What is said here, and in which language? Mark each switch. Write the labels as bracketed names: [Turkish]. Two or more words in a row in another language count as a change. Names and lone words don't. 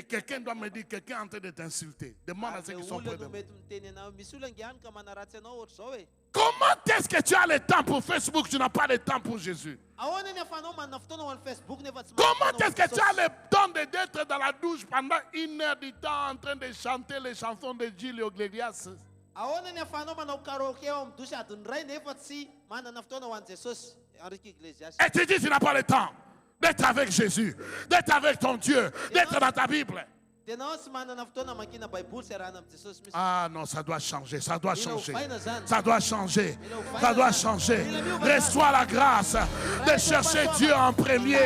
[French] Et quelqu'un doit me dire, quelqu'un est en train de t'insulter. Demande à ceux qui sont près de [Malagasy] olona no [French] moi. [Malagasy] mety miteny anao misy olona ngiany ka manaratsy anao ohatry zao e. [French] Comment est-ce que tu as le temps pour Facebook, tu n'as pas le temps pour Jésus? [Malagasy] Ahoana ny afanao manana fotoana ho an'ny Facebook nefa tsy [French] Comment est-ce que tu as le temps d'être dans la douche pendant 1 heure du temps en train de chanter les chansons de Gilles Iglesias? [Malagasy] ahoana ny afanao manao karaoke eo amin'ny dosy adiny ray nefa tsy manana fotoana ho an'i Jesosy. [French] Enrique Iglesias. Et tu dis tu n'as pas le temps d'être avec Jésus, d'être avec ton Dieu, d'être dans ta Bible. Ah non, ça doit changer, ça doit changer. Ça doit changer. Ça doit changer. Reçois la grâce de chercher Dieu en premier.